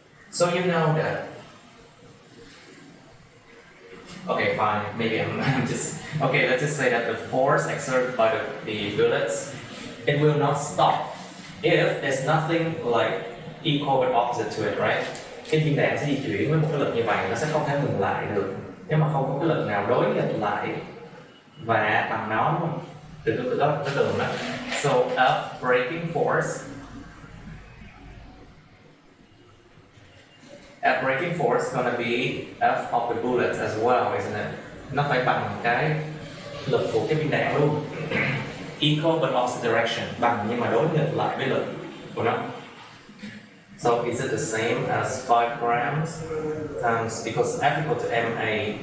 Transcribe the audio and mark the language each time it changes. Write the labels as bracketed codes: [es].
[en] So you know that. Okay, fine. Maybe I'm just okay. Let's just say that the force exerted by the bullets, it will not stop if there's nothing like equal but opposite to it, right? [vi] Cái viên đạn sẽ di chuyển với một cái lực như vậy, nó sẽ không thể ngừng lại được nếu mà không có cái lực nào đối nghịch lại và bằng nó, đúng không? Từ đó tới tường đó. [en] So F braking force. F braking force is gonna be F of the bullets as well, isn't it? [vi] Nó phải bằng cái lực của cái viên đạn luôn. [en] Equal but opposite direction, [vi] bằng nhưng mà đối nghịch lại với lực của nó. [en] So is it the same as 5 grams times, because F equal to ma.